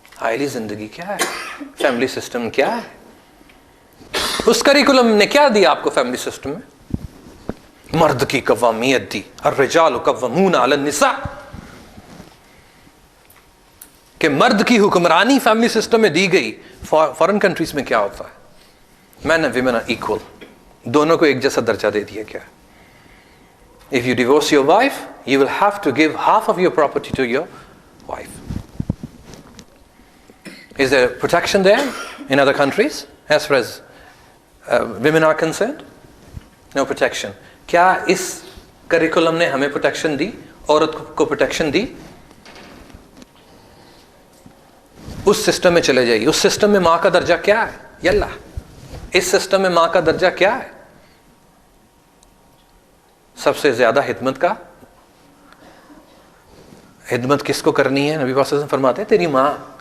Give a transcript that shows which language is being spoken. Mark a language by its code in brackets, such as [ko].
[ur] آئلی زندگی کیا ہے؟ فیملی سسٹم کیا ہے؟ اس کریکولم نے کیا دیا آپ کو فیملی سسٹم میں؟ مرد کی قوامیت دی، [ar] الرجال قوامون علی النساء، [ur] کہ مرد کی حکمرانی فیملی سسٹم میں دی گئی. فارن کنٹریز میں کیا ہوتا ہے؟ [en] men and women are equal, [ur] دونوں کو ایک جیسا درجہ دے دیا گیا. [en] If you divorce your wife, you will have to give half of your property to your wife. Is there protection there in other countries as far as women are concerned? No protection. [ur] کیا اس curriculum نے ہمیں protection دی، عورت کو protection دی؟ اس system میں چلے جائیے. اس system میں ماں کا درجہ کیا ہے؟ یلا، اس سسٹم میں ماں کا درجہ کیا ہے؟ سب سے زیادہ خدمت کس کو کرنی ہے؟ نبی پاک صلی اللہ علیہ وسلم فرماتے ہیں تیری ماں.